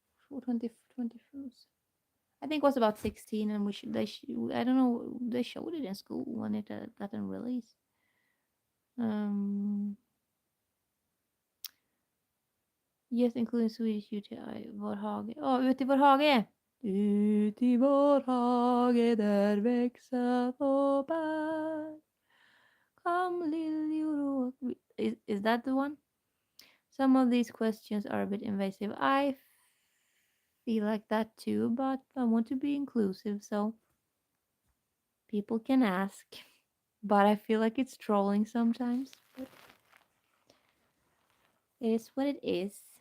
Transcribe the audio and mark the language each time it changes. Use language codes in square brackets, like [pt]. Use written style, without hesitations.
[en] Or 20, 21st. I think it was about 16, and I don't know, they showed it in school when it got released. Um, yes, including Swedish UTI, vår hage. [sv] Ute i vår hage! Ut i vår hage där växa och bär. [en] Kom liljor och... Is that the one? Some of these questions are a bit invasive. I feel like that too, but I want to be inclusive, so people can ask. But I feel like it's trolling sometimes. But it is what it is.